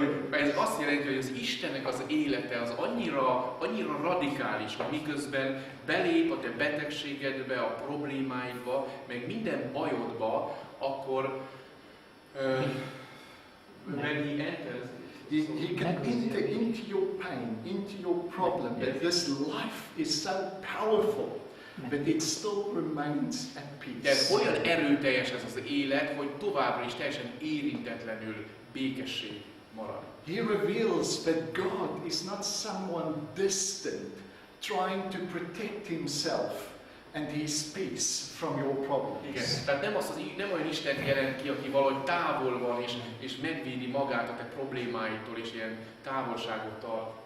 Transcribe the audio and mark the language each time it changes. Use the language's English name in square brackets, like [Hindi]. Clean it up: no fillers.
[Hungarian] Ez azt jelenti, hogy az Istennek az élete az annyira radikális, hogy miközben belép a te betegségedbe, a problémáidba, meg minden bajodba, akkor [English] when he enters, He can enter into your pain, into your problem, but this life is so powerful that it still remains at [Hungarian] de [English] peace. [Hungarian] olyan erőteljes ez az élet, hogy továbbra is teljesen érintetlenül békesség marad. [English] He reveals that God is not someone distant, trying to protect himself and his peace from your problems. [Hungarian] Igen, tehát nem olyan Isten jelent ki, aki valahogy távol van és megvédi magát a te problémáitól és ilyen távolságot tart.